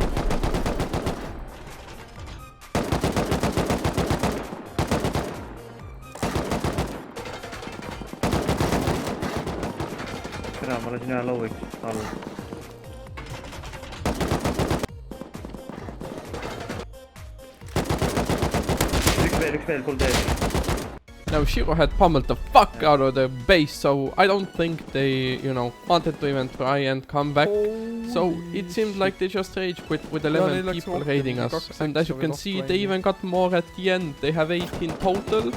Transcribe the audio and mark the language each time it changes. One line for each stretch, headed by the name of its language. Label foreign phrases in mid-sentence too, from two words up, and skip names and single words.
Estonian: Tere, ma lasin ühe lowiks all. Üks veel, full dead.
English: Now Shiro had pummeled the fuck out of the base, so I don't think they, you know, wanted to even try and come back. So it seemed like they just rage quit with 11 people raiding us. And as you can see, they even got more at the end. They have 18 total.